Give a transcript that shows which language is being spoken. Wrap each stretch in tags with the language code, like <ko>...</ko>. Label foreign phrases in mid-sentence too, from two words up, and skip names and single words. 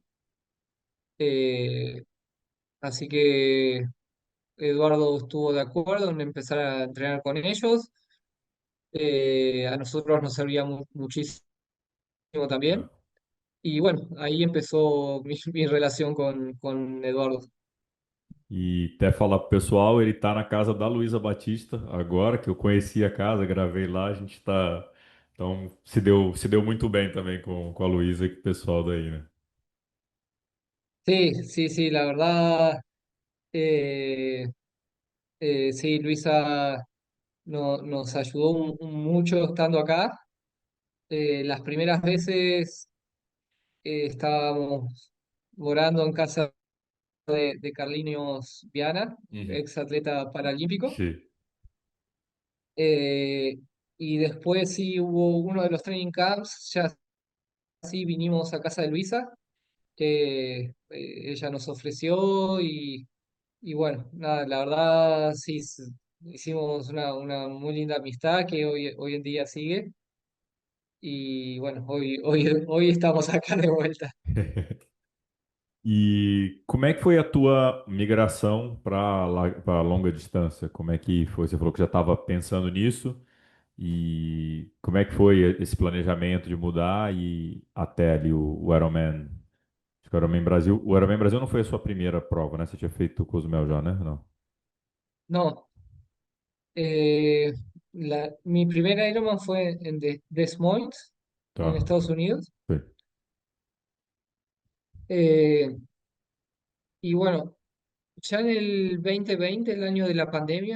<es>eh, Así que Eduardo estuvo de acuerdo en empezar a entrenar con ellos. A nosotros nos servía muchísimo también.</es> <pt>É.</pt> <es>Y bueno, ahí empezó mi relación con Eduardo.</es> <pt>E até falar pro pessoal, ele tá na casa da Luísa Batista agora, que eu conheci a casa, gravei lá, a gente tá. Então se deu muito bem também com a Luísa e com o pessoal daí, né?</pt> <es>Sí, sí, sí, la verdad, eh, sí, Luisa nos ayudó mucho estando acá. Las primeras veces estábamos morando en casa de Carlinhos Viana, Uhum. ex atleta paralímpico.</es> <pt>Sim.</pt> <es>Eh, y después sí hubo uno de los</es> <en>training camps,</en> <es>ya sí vinimos a casa de Luisa, que ella nos ofreció, y bueno, nada, la verdad sí hicimos una muy linda amistad que hoy en día sigue. Y bueno, hoy estamos acá de vuelta.</es> <pt>E como é que foi a tua migração para longa distância? Como é que foi? Você falou que já estava pensando nisso. E como é que foi esse planejamento de mudar e até ali o Ironman? Acho que o Ironman Brasil. O Ironman Brasil não foi a sua primeira prova, né? Você tinha feito o Cozumel já, né? Não.</pt> <es>No, eh, mi primer Ironman fue en Des Moines, en</es> <pt>Tá.</pt> <es>Estados Unidos.</es> <pt>Foi.</pt> <es>Eh, y bueno, ya en el 2020, el año de la pandemia,</es>